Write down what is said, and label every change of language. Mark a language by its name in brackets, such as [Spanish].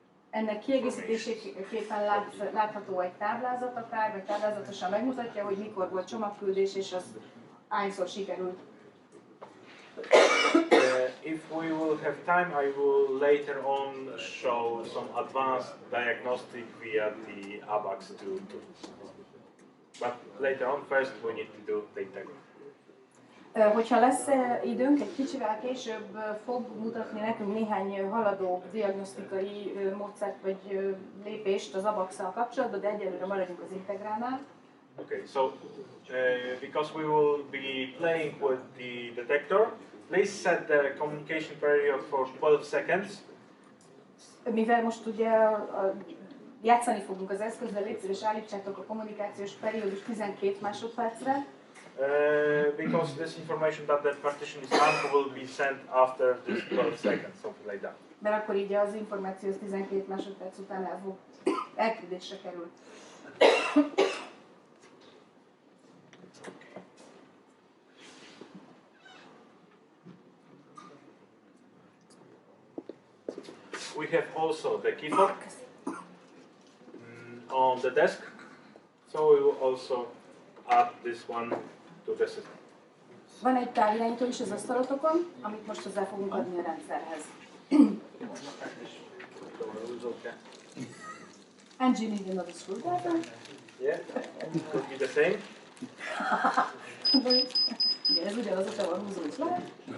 [Hungarian] Ennek kiegészítéséképpen látható egy táblázat akár, vagy táblázatosan megmutatja, hogy mikor volt csomagküldés, és az hányszor sikerült. [English] If we will have time, I will later on show some advanced diagnostic via the ABAX tool. But later on, first we need to do the Integra. [Hungarian] Hogyha lesz időnk, egy kicsivel később fog mutatni nekünk néhány haladó diagnosztikai módszert vagy lépést az ABAX-szal kapcsolatban, de egyelőre maradjunk az Integránál. [English] Okay, so because we will be playing with the detector, please set the communication period for 12 seconds. [Hungarian] Mivel most ugye játszani fogunk az eszközzel, légy szíves, állítsátok a kommunikációs periódus 12 másodpercre. [English] Because this information that the partition is hung will be sent after this 12 seconds, something like that. [Hungarian] Mert akkor így az információ 12 másodperc után elküldésre kerül. [English] We have also the key fob on the desk, so we will also add this one to the system. [Hungarian] Van egy távirányító is az asztalotokon, amit most hozzá fogunk adni a rendszerhez. [English] And you need another screwdriver? Yeah, could be the same. [Hungarian] Igen, ez ugyanaz, a van húzó is lehet.